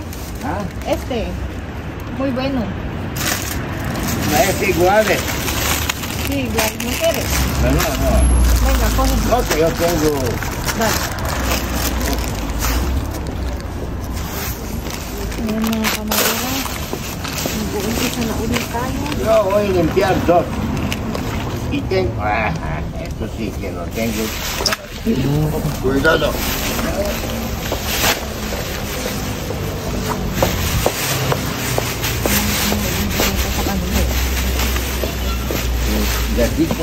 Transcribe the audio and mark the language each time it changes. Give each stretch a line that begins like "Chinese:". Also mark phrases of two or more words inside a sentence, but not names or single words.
Spanish: ¿Ah? Este, muy bueno. Es igual. Sí, igual, ¿no quieres? No, no. Venga, coge. No, que yo tengo. Dale.
Filipino: Ayan mga kamayora. Nag-uumpisa na ulit tayo.
Spanish: Yo voy a limpiar dos. Y tengo. Esto sí que lo tengo. Cuidado. Gatito.